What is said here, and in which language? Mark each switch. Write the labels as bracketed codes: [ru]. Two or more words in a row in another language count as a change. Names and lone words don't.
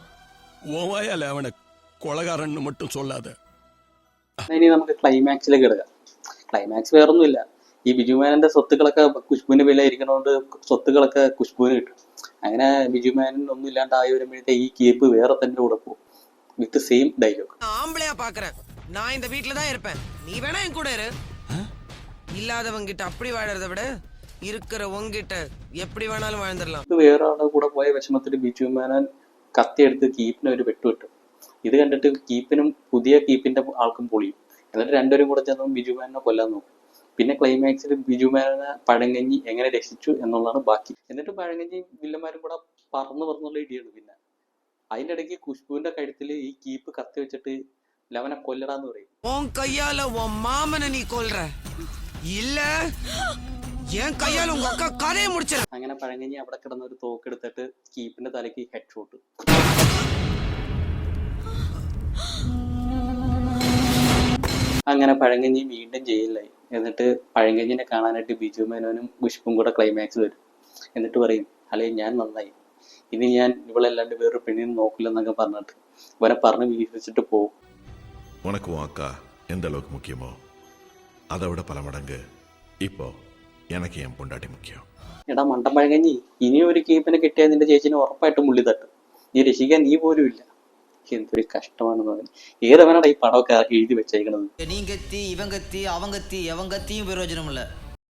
[ml] അവനെ കൊളകാരൻ മറ്റും சொல்லாத. ഇനി നമുക്ക് ക്ലൈമാക്സിലേക്ക് എടുക്കാം. ക്ലൈമാക്സ് വേറൊന്നുമില്ല, ഈ ബിജുമേനന്റെ സ്വത്തുക്കളൊക്കെ ഖുഷ്ബുവിന് വില ഇരിക്കണോണ്ട് സ്വത്തുക്കളൊക്കെ ഖുഷ്ബുവിന് കിട്ടും. അങ്ങനെ ബിജുമേനൻ ഒന്നും ഇല്ലാണ്ടായി വരുമ്പോഴത്തെ ഈ കീപ്പ് വേറെ തന്നെ കൂടെ പോകും [en] with same dialogue. [ta] ஆம்பளையா பாக்குறேன், நான் இந்த வீட்ல தான் இருப்பேன், நீ வேணா என் கூட இரு. இல்லாதவங்க கிட்ட அப்படி வாழறத விட இருக்கிற உங்கிட்ட எப்படி வேணாலும் வாழ்ந்துடலாம். [ml] ഇത് വേറെ ആളുടെ കൂടെ പോയ വിഷമത്തിൽ ബിജുമേനൻ കത്തിയെടുത്ത് കീപ്പിന് ഒരു വെട്ടുവിട്ടു. ഇത് കണ്ടിട്ട് കീപ്പിനും പുതിയ കീപ്പിന്റെ ആൾക്കും പൊളിയും. എന്നിട്ട് രണ്ടുപേരും കൂടെ ചെന്ന് ബിജുമേനെ കൊല്ലാൻ നോക്കും. പിന്നെ ക്ലൈമാക്സിൽ ബിജുമേനെ പഴങ്കഞ്ഞി എങ്ങനെ രക്ഷിച്ചു എന്നുള്ളതാണ് ബാക്കി. എന്നിട്ട് പഴങ്കഞ്ഞി വില്ലന്മാരും കൂടെ പറന്നുള്ള ഇടിയാണ്. പിന്നെ അതിന്റെ ഇടയ്ക്ക് ഖുഷ്ബുവിന്റെ കഴുത്തിൽ ഈ കീപ്പ് കത്തി വെച്ചിട്ട് ലവനെ കൊല്ലടാന്ന് പറയും. [ta] உன் கையால உன் மாமனை நீ கொல்ற இல்ல என் கையால உங்க அக்கா கதையை முடிச்சிட. [ml] അങ്ങനെ പഴങ്കഞ്ഞി അവിടെ കിടന്ന ഒരു തോക്കെടുത്തിട്ട് കീപ്പിന്റെ തലയ്ക്ക് [en] head shot. [ml] അങ്ങനെ പഴങ്കഞ്ഞി വീണ്ടും ജയിലിലായി. എന്നിട്ട് പഴങ്കഞ്ഞിനെ കാണാനായിട്ട് ബിജുമേനോനും ഖുഷ്ബും കൂടെ ക്ലൈമാക്സ് വരും. എന്നിട്ട് പറയും അല്ലെ ഞാൻ നന്നായി, ഇനി ഞാൻ ഇവളല്ലാണ്ട് വേറൊരു പെണ്ണിനെ നോക്കില്ലെന്നൊക്കെ പറഞ്ഞിട്ട് ഇവനെ പറഞ്ഞ് വീഴ്ചിട്ട് പോകും. [ta] உனக்கு உன் அக்கா எந்த அளவுக்கு முக்கியமோ அதை விட பல மடங்கு இப்போ எனக்கு என் பொண்டாட்டி முக்கியம். [ml] എടാ മണ്ടൻ പഴങ്കഞ്ഞി, ഇനിയും ഒരു കീപ്പിനെ കിട്ടിയാൽ നിന്റെ ചേച്ചിനെ ഉറപ്പായിട്ടും മുള്ളി തട്ടും. നീ രക്ഷിക്കാൻ നീ പോലും ഇല്ല. എന്തൊരു കഷ്ടമാണെന്ന് പറഞ്ഞു. ഏതവനാണ് ഈ പടമൊക്കെ എഴുതി വെച്ചേക്കണത്? [ta] நீ கத்தி இவன் கத்தி அவன் கத்தி எவன் கத்தியும் பிரயோஜனம் இல்ல.